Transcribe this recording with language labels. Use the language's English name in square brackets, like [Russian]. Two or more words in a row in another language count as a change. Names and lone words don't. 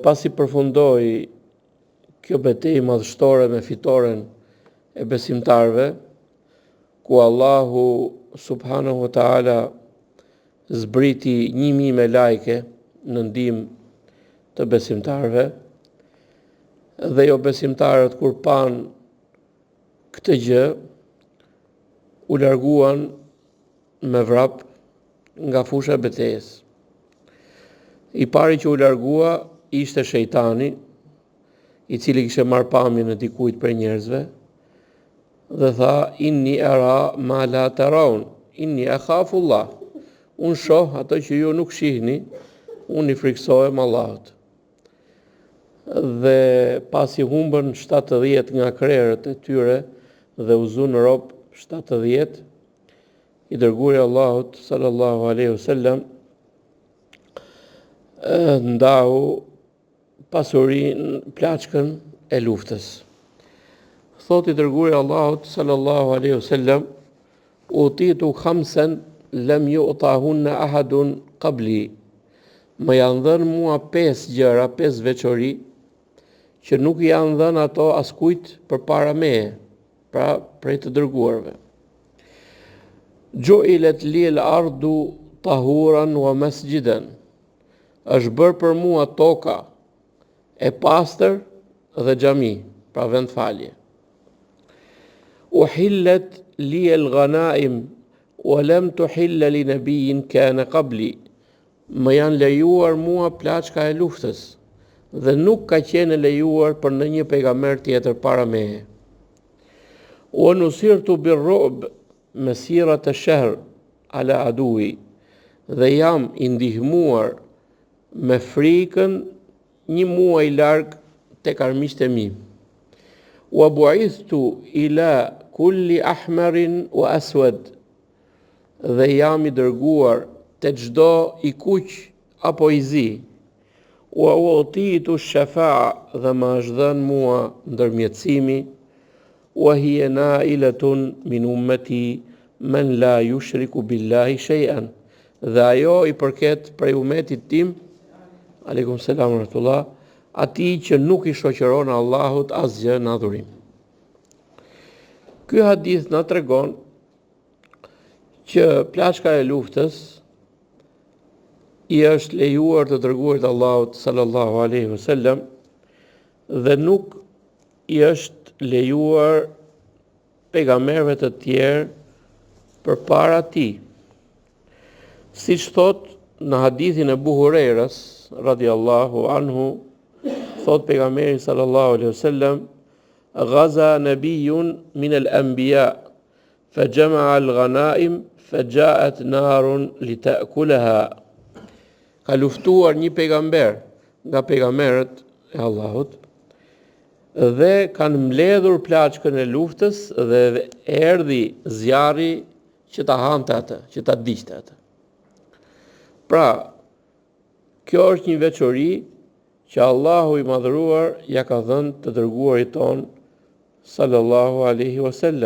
[Albanian] pasi përfundoi kjo betejë madhështore me fitoren e besimtarëve, ku Allahu [Arabic] سبحانه وتعالى [Albanian] zbriti 1000 me lajke në ndihmë të besimtarëve, dhe jo besimtarët kur pan këtë gjë u larguan me vrap nga fusha e betejës. I pari që u largua ishte shejtani, i cili kishte marrë pamjen e dikujt prej njerëzve, dhe tha: [Arabic] إني أرى ما لا ترون، إني أخاف الله. [Albanian] Unë shoh ato që ju nuk shihni, unë i friksohem Allahut. Dhe pasi humbën 70 nga krerët e tyre dhe u zun rob 70, i dërguari Allahut [Arabic] صلى الله عليه وسلم [Albanian] ndau pasurinë, plaçkën e luftës. Thot i dërguari Allahut [Arabic] صلى الله عليه وسلم: أعطيت خمسا لم يعطهن أحد قبلي. [Albanian] Më janë dhënë mua 5 gjëra, 5 veçori që nuk janë dhënë ato askujt përpara meje, pra prej të dërguarve. [Arabic] جعلت لي الأرض طهورا ومسجدا. [Albanian] Është bërë për mua toka e pastër dhe xhami, pra vend falje. [Arabic] أحلت لي الغنائم ولم تحل لنبي كان قبلي. [Albanian] Më janë lejuar mua plaçka e luftës dhe nuk ka qenë lejuar për në një pejgamber tjetër para meje. [Arabic] ونصرت بالرعب مسيرة الشهر على عدوي. [Albanian] Dhe jam i ndihmuar me frikën një muaj larg tek armiqtë e mi. [Arabic] وبعثت إلى كل أحمر وأسود. [Albanian] Dhe jam i dërguar te çdo i kuq apo i zi. [Arabic] وأعطيت الشفاعة, [Albanian] dhe më është dhënë mua ndërmjetësimi. [Arabic] وهي نائلة من أمتي من لا يشرك بالله شيئا. [Albanian] Dhe ajo i përket prej umetit tim, [Arabic] عليكم السلام ورحمة الله, [Albanian] atij që nuk i shoqëron Allahut asgjë në adhurim. Ky hadith na tregon që plaçka e luftës i është lejuar të dërguarit Allahut [Arabic] صلى الله عليه وسلم [Albanian] dhe nuk i është lejuar pejgamberëve të tjerë përpara tij. Siç thot në hadithin e Abu Hurajras [Arabic] رضي الله عنه, [Albanian] thot pejgamberi [Arabic] صلى الله عليه وسلم: غزا نبي من الأنبياء فجمع الغنائم فجاءت نار لتأكلها. [Albanian] Ka luftuar një pejgamber nga pejgamberët e Allahut dhe kanë mbledhur plaçkën e luftës dhe erdhi zjarri që ta hante atë, që ta diqte atë. Pra, kjo është një veçori që Allahu i madhëruar ja ka dhënë të dërguarit ton [Arabic] صلى الله عليه وسلم.